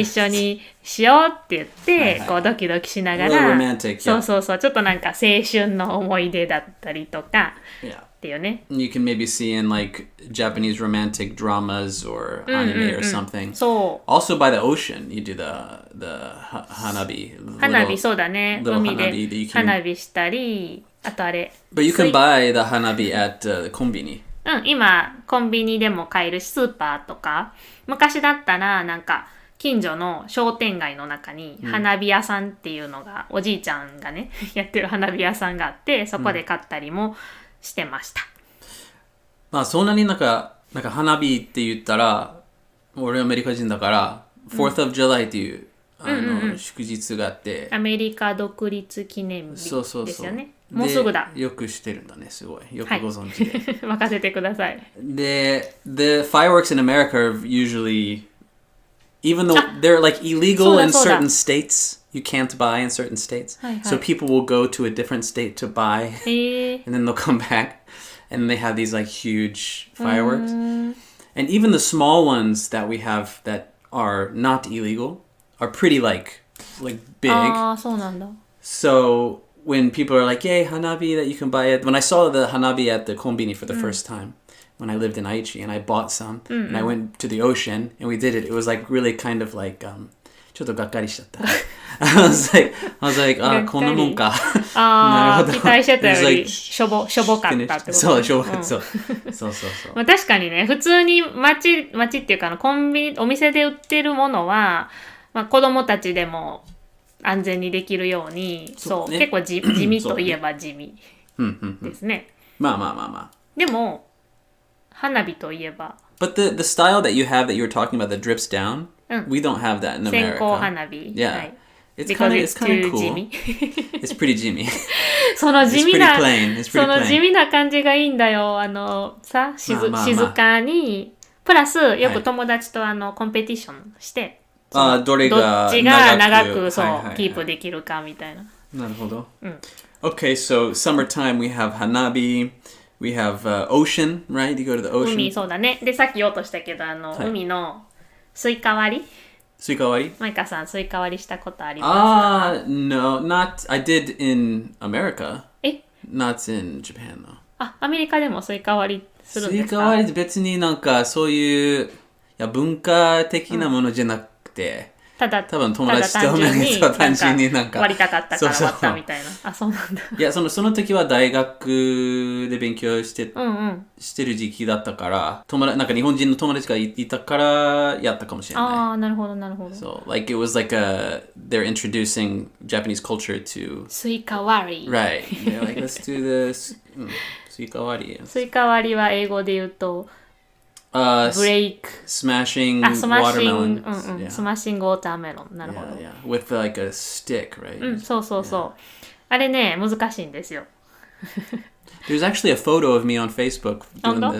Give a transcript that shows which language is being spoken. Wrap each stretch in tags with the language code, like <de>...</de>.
<ja>一緒にしようって言って、こうドキドキしながら、そう、ちょっとなんか青春の思い出だったりとか、っていうね。</ja> <en>You can maybe see in like Japanese romantic dramas or anime or something.</en> <ja>そう。</ja> <en>Also by the ocean, you do the hanabi.</en> <ja>花火、そうだね。海で花火したり、あとあれ。</ja> <en>But you can buy the hanabi at the コンビニ。</en> <ja>今コンビニでも買えるし、スーパーとか。昔だったらなんか近所の商店街の中に花火屋さんっていうのが、おじいちゃんがねやってる花火屋さんがあって、そこで買ったりもしてました。まあそんなになんか花火って言ったら、俺アメリカ人だから、4th of July っていう祝日があって、アメリカ独立記念日ですよね。もうすぐだ。よくしてるんだね、すごい。よくご存知で。任せてください。</ja> <en>で、the fireworks in America are usually, even though they're like illegal in certain states, you can't buy in certain states. So people will go to a different state to buy, and then they'll come back, and they have these like huge fireworks. And even the small ones that we have that are not illegal are pretty like big.</en> <ja>そうなんだ。</ja> <en>So when people are like, yay, hanabi that you can buy it. When I saw the hanabi at the konbini for the first time, when I lived in Aichi, and I bought some, and I went to the ocean, and we did it. It was like really kind of like</en> <ja>ちょっとがっかりしちゃった。</ja> <en>I was like,</en> <ja>こんなもんか。なるほど。期待してたよりしょぼかったってこと。そう、しょぼかった。そう。まあ確かにね、普通に街っていうかコンビニ、お店で売ってるものは、まあ子供たちでも安全にできるように、そう、結構地味といえば地味ですね。まあ。でも、花火といえば。</ja> <en>But the style that you have that you were talking about that drips down, we don't have that in America.</en> <ja>線香花火。</ja> <en>Yeah.</en> <ja>はい、</ja> <en>It's kind of cool. It's pretty Jimmy.</en> <ja>その地味な、その地味な感じがいいんだよ。静かに。プラス、よく友達とコンペティションして、どっちが長くキープできるかみたいな。なるほど。</ja> <en>Okay, so summertime we have hanabi, we have ocean, right? You go to the ocean.</en> <ja>海、そうだね。で、さっき言おうとしたけど、海のスイカ割りスイカ割りマイカさん、スイカ割りしたことありますか</ja> <en>？No, I did in America.</en> <ja>え</ja> <en>Not in Japan, though.</en> <ja>アメリカでもスイカ割りするんですか？スイカ割りって別にそういう文化的なものじゃなくて、多分友達と単純に割りたかったから割ったみたいな。そうなんだ。いや、その時は大学で勉強してる時期だったから、日本人の友達がいたからやったかもしれない。なるほど。</ja> <en>So, it was they're introducing Japanese culture to</en> <ja>スイカ割り。</ja> <en>Right. They're like, let's do this.</en> <ja>スイカ割り。スイカ割りは英語で言うと、break</ja> <en>smashing watermelon. Smashing watermelon.</en> <ja>なるほど。</ja> <en>Yeah. With a stick, right?</en> <ja>そう。あれね、難しいんですよ。</ja> <en>There's actually a photo of me on Facebook doing this.</en>